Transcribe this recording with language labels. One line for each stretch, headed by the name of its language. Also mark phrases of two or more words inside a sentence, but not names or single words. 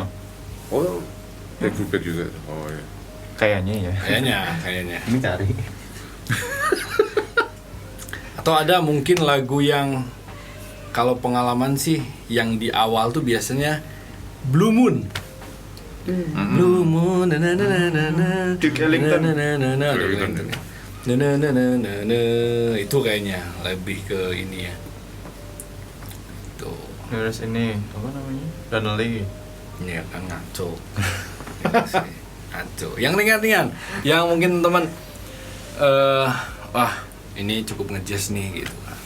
Indonesian: Oh, Dave Brubeck juga. Oh ya. Kayaknya ya. Kayaknya. Ini cari. Atau ada mungkin lagu yang kalau pengalaman sih yang di awal tuh biasanya Blue Moon. Blue Moon na na na na na Duke Ellington. na na na na Duke Ellington. na na na na na na. Itu kayaknya lebih ke ini ya. Tuh. Terus ini apa namanya? Donnelly. Ya kan ngaco. Ya sih, ngaco. Yang ringan-ringan, yang mungkin teman wah, ini cukup ngejazz nih gitu kan.